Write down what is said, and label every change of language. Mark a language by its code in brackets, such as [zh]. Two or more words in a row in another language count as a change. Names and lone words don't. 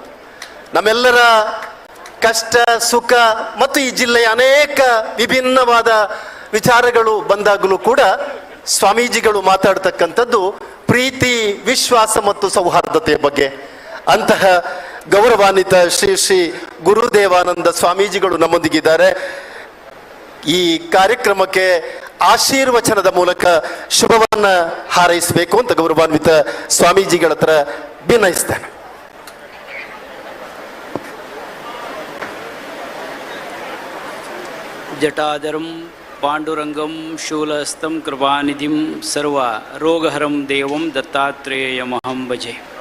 [kn] ನಮ್ಮೆಲ್ಲರ ಕಷ್ಟ ಸುಖ ಮತ್ತು ಈ ಜಿಲ್ಲೆಯ ಅನೇಕ ವಿಭಿನ್ನವಾದ ವಿಚಾರಗಳು ಬಂದಾಗಲೂ ಕೂಡ ಸ್ವಾಮೀಜಿಗಳು ಮಾತಾಡ್ತಕ್ಕಂಥದ್ದು ಪ್ರೀತಿ, ವಿಶ್ವಾಸ ಮತ್ತು ಸೌಹಾರ್ದತೆಯ ಬಗ್ಗೆ. ಅಂತಹ ಗೌರವಾನ್ವಿತ ಶ್ರೀ ಗುರುದೇವಾನಂದ ಸ್ವಾಮೀಜಿಗಳು ನಮ್ಮೊಂದಿಗಿದ್ದಾರೆ. ಈ ಕಾರ್ಯಕ್ರಮಕ್ಕೆ ಆಶೀರ್ವಚನದ ಮೂಲಕ ಶುಭವನ್ನ ಹಾರೈಸಬೇಕು ಅಂತ ಗೌರವಾನ್ವಿತ ಸ್ವಾಮೀಜಿಗಳ ಹತ್ರ ವಿನಯಿಸ್ತೇನೆ. [sa] ಜಟಾಧರಂ ಪಾಂಡುರಂಗಂ ಶೂಲಹಸ್ತಂ ಕೃಪಾನಿಧಿಂ ಸರ್ವ ರೋಗಹರಂ ದೇವಂ ದತ್ತಾತ್ರೇಯಮಹಂ ಭಜೆ.